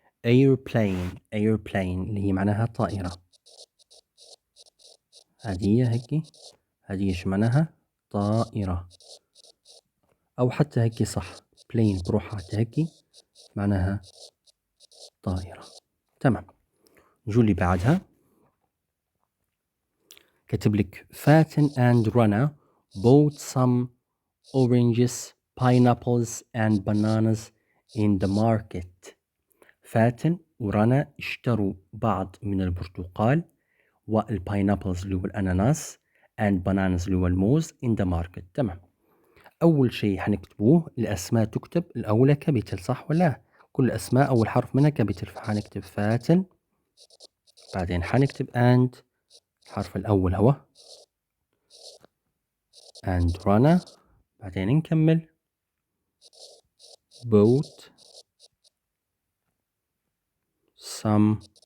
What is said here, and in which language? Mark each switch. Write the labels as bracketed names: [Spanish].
[Arabic] airplane اللي هي معناها طائرة. هذه هيك، هذه ايش معناها؟ طائرة، أو حتى هيك صح، plane بروحها حتى هيك معناها طائرة. تمام. نجو اللي بعدها. كاتب لك [English] Faten and Rana bought some oranges, pineapples and bananas in the market. [Arabic] فاتن ورنا اشتروا بعض من البرتقال والباينابلز اللي هو الأناناس [English] and bananas [Arabic] اللي هو الموز [English] in the market. [Arabic] تمام، أول شيء حنكتبوه الأسماء تكتب الأولى كابيتل صح ولا؟ كل الأسماء أول حرف منها كابيتل، فحنكتب فاتن، بعدين حنكتب and الحرف الأول هو and Rana، بعدين نكمل [English] bought some